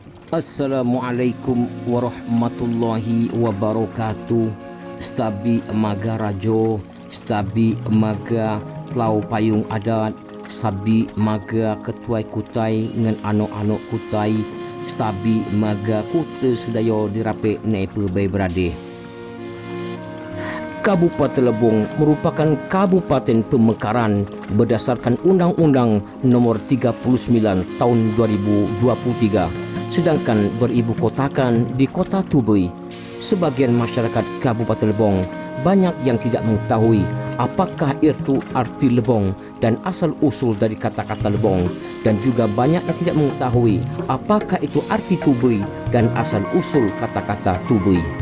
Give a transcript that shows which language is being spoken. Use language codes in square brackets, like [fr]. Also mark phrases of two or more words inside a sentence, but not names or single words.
[ar] السلام عليكم ورحمة الله وبركاته. [rej] Stabi maga rajo, stabi maga tlau payung adat, sabi maga ketuai kutai ngan anok-anok kutai, stabi maga kuta sedayo dirape nepe bay berade. [id] Kabupaten Lebong merupakan kabupaten pemekaran berdasarkan Undang-Undang Nomor 39 Tahun 2023. Sedangkan beribu kotakan di Kota Tubui. Sebagian masyarakat Kabupaten Lebong banyak yang tidak mengetahui apakah itu arti Lebong dan asal-usul dari kata-kata Lebong, dan juga banyak yang tidak mengetahui apakah itu arti Tubui dan asal-usul kata-kata Tubui.